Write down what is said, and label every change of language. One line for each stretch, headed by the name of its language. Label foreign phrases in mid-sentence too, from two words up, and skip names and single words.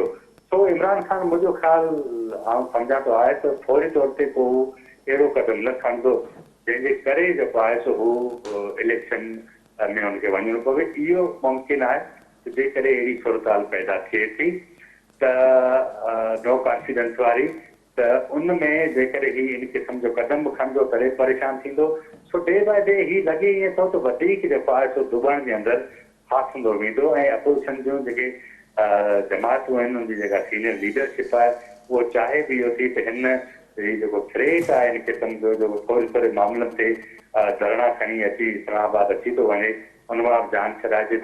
Sindhi: तो इमरान ख़ान मुंहिंजो ख़्यालु आउं सम्झां थो आहे त फौरी तौर ते को अहिड़ो क़दम न खणंदो जंहिंजे करे जेको आहे सो हू इलेक्शन में हुनखे वञिणो पवे। इहो मुमकिन आहे त जेकॾहिं अहिड़ी सूरताल पैदा थिए थी त
English: no confidence
Sindhi: वारी, त उन में जेकॾहिं ही इन क़िस्म जो क़दम बि खणंदो तॾहिं परेशान थींदो। सो
English: day by day
Sindhi: ही लॻे ईअं थो त वधीक जेको आहे सो दुबण जे अंदरि फासंदो वेंदो ऐं अपोज़िशन जूं जेके जमातूं आहिनि उनजी जेका सीनियर लीडरशिप आहे उहो चाहे बि इहो थी त हिन जेको थ्रेट आहे इन क़िस्म जो जेको थोरे थोरे मामलनि ते धरणा खणी अची इस्लामाबाद अची थो वञे, उन मां जान छॾाइजे।